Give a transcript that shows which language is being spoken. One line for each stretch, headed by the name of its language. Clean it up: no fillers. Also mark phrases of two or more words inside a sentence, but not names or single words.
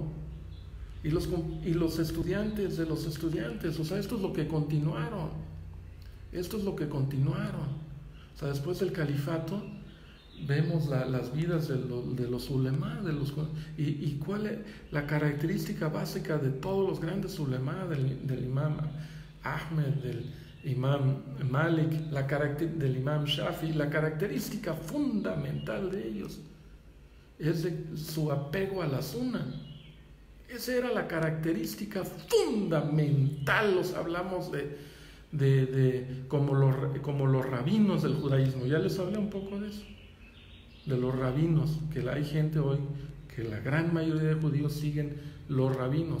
Spanish: Y los estudiantes de los estudiantes, o sea, esto es lo que continuaron. O sea, después del califato, vemos las vidas de los ulemá, y cuál es la característica básica de todos los grandes ulemá, del imam Ahmed, del imam Malik, del imam Shafi. La característica fundamental de ellos es de su apego a la sunna. Esa era la característica fundamental. Los hablamos como los rabinos del judaísmo. Ya les hablé un poco de eso, de los rabinos, que hay gente hoy que la gran mayoría de judíos siguen los rabinos.